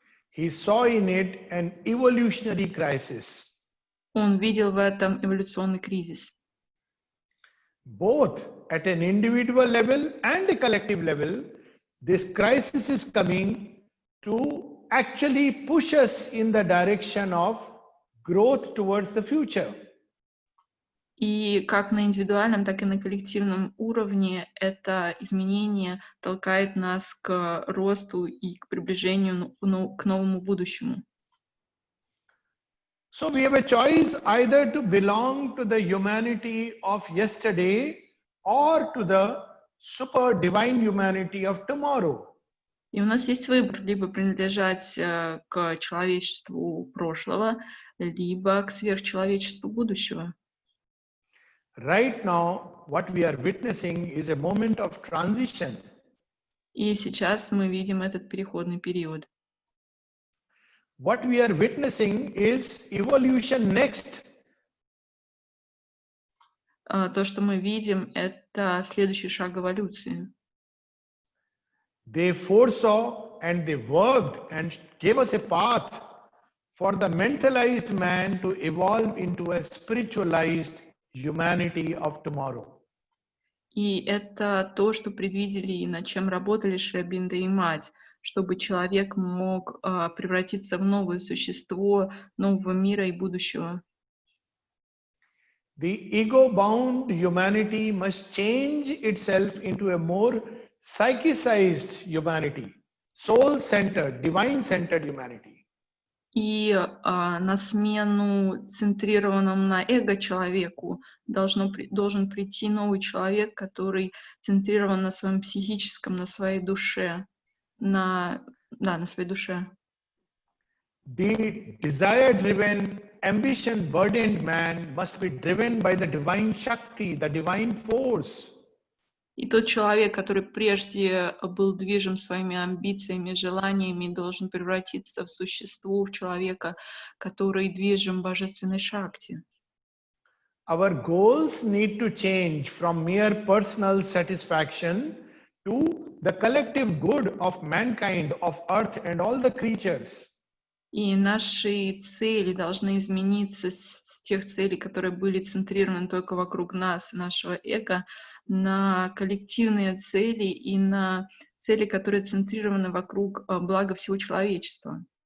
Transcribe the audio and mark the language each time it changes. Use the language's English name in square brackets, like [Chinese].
[English] he saw in it an evolutionary crisis. [Russian] Он видел в этом эволюционный кризис. [English] Both at an individual level and a collective level, this crisis is coming to actually push us in the direction of growth towards the future. [Russian] И как на индивидуальном, так и на коллективном уровне это изменение толкает нас к росту и к приближению к новому будущему. [English] So we have a choice either to belong to the humanity of yesterday or to the super divine humanity of tomorrow. [Russian] И у нас есть выбор либо принадлежать к человечеству прошлого, либо к сверхчеловечеству будущего. [English] Right now, what we are witnessing is a moment of transition. [Russian] И сейчас мы видим этот переходный период. [English] What we are witnessing is evolution next. [Russian] То, что мы видим, это следующий шаг эволюции. [English] They foresaw and they worked and gave us a path for the mentalized man to evolve into a spiritualized humanity of tomorrow. [Russian] И это то, что предвидели и над чем работали Шри Ауробиндо и мать, чтобы человек мог превратиться в новое существо нового мира и будущего. [English] The ego-bound humanity must change itself into a more psychicized humanity, soul-centered, divine-centered humanity. [Russian] И на смену центрированному на эго человеку должен прийти новый человек, который центрирован на своем психическом, на своей душе, на своей душе. [English] The desire-driven, ambition-burdened man must be driven by the divine Shakti, the divine force. [Russian] И тот человек, который прежде был движим своими амбициями, желаниями, должен превратиться в существо, в человека, который движим божественной шакти. [English] Our goals need to change from mere personal satisfaction to the collective good of mankind, of earth and all the creatures. [Russian] И наши цели должны измениться с тех целей, которые были центрированы только вокруг нас, нашего эго, на коллективные цели и на цели, которые центрированы вокруг блага всего человечества.